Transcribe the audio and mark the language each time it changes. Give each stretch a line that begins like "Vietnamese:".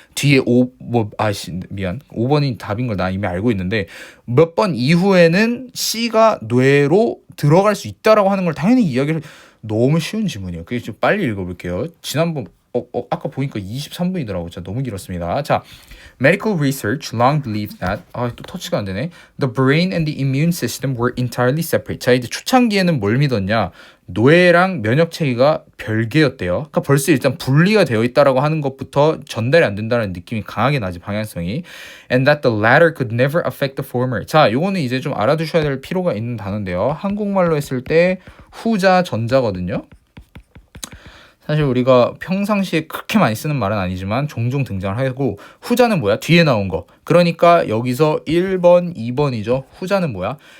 Korean: 뒤에 미안. 5번이 답인 걸 나 이미 알고 있는데 몇 번 이후에는 C가 뇌로 들어갈 수 있다라고 하는 걸 당연히 이야기를 너무 쉬운 지문이에요. 그래서 좀 빨리 읽어볼게요. 지난번 아까 보니까 23분이더라고. 진짜 너무 길었습니다.
English: 자, medical research long believed that
Korean: 또 터치가 안 되네.
English: The brain and the immune system were entirely separate.
Korean: 자, 이제 초창기에는 뭘 믿었냐? 뇌랑 면역 체계가 별개였대요. 그러니까 벌써 일단 분리가 되어 있다라고 하는 것부터 전달이 안 된다는 느낌이 강하게 나지 방향성이.
English: And that the latter could never affect the former.
Korean: 자, 요거는 이제 좀 알아두셔야 될 필요가 있는 단어인데요. 한국말로 했을 때 후자 전자거든요. 사실 우리가 평상시에 그렇게 많이 쓰는 말은 아니지만 종종 등장을 하고 후자는 뭐야? 뒤에 나온 거. 그러니까 여기서 1번, 2번이죠. 후자는 뭐야?